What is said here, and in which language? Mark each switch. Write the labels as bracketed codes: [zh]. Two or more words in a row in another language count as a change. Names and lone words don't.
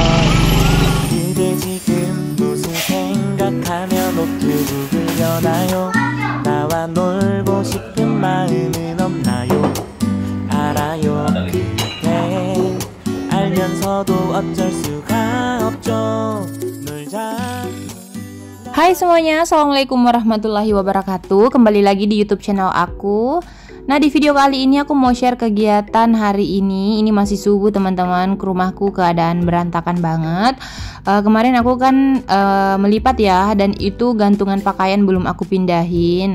[ko] 그대 지금 무슨 생각하며 노트북을 여나요? 나와 놀고 싶은 마음은 없나요? 알아요. 그대 알면서도 어쩔 수가 없죠. 놀자. [id] Hai semuanya, [ar] السلام عليكم ورحمة الله وبركاته. [id] Kembali lagi di YouTube channel aku. Nah, di video kali ini aku mau share kegiatan hari ini. Ini masih subuh teman-teman, ke rumahku keadaan berantakan banget. Kemarin aku kan melipat ya, dan itu gantungan pakaian belum aku pindahin.